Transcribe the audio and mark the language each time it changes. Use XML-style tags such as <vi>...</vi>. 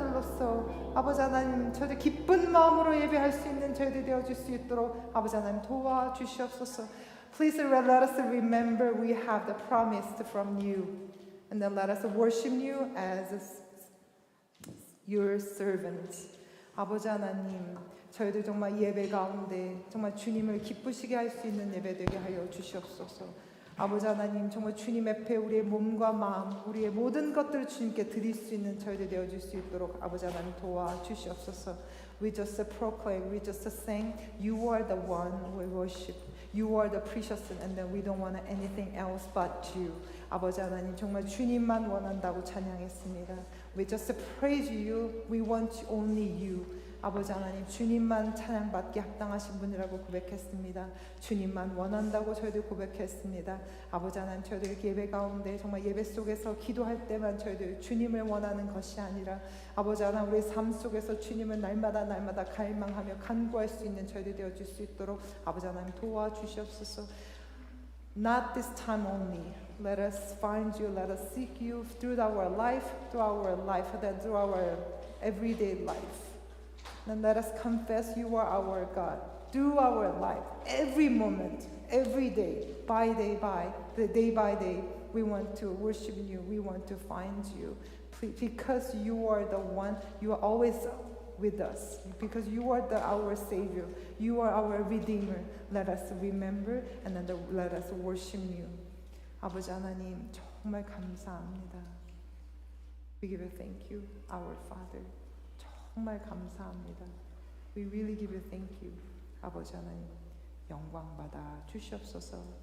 <ko>하옵소서. 아버지 하나님, 저희들 기쁜 마음으로 예배할 수 있는 저희들 되어줄 수 있도록 아버지 하나님 도와주시옵소서.</ko> <en>Please let us remember we have the promise from you, and then let us worship you as your servants.</en> <ko>아버지 하나님, 저희들 정말 예배 가운데 정말 주님을 기쁘시게 할 수 있는 예배 되게 하여 주시옵소서. 아버지 하나님, 정말 주님 앞에 우리의 몸과 마음, 우리의 모든 것들을 주님께 드릴 수 있는 저희들 되어줄 수 있도록 아버지 하나님 도와주시옵소서.</ko> <en>We just proclaim, we just sing, you are the one we worship. You are the precious, and then we don't want anything else but you.</en> <ko>아버지 하나님, 정말 주님만 원한다고 찬양했습니다.</ko> <en>We just praise you, we want only you.</en> <ko>아버지 하나님, 주님만 찬양받기 합당하신 분이라고 고백했습니다. 주님만 원한다고 저희들 고백했습니다. 아버지 하나님, 저희들 예배 가운데 정말 예배 속에서 기도할 때만 저희들 주님을 원하는 것이 아니라 아버지 하나님, 우리 삶 속에서 주님을 날마다 갈망하며 간구할 수 있는 저희들 되어줄 수 있도록 아버지 하나님 도와주시옵소서.</ko> <en>Not this time only. Let us find you, let us seek you through our life, then through our everyday life. Then let us confess you are our God. Through our life, every moment, every day by day, we want to worship you. We want to find you. Because you are the one, you are always with us. Because you are our Savior. You are our Redeemer. Let us remember and then let us worship you.</en> <ko>아버지 하나님, 정말 감사합니다.</ko> <en>We give you thank you, our Father.</en> <ko>정말 감사합니다.</ko> <en>We really give you thank you.</en> <ko>아버지 하나님, 영광 받아 주시옵소서.</ko>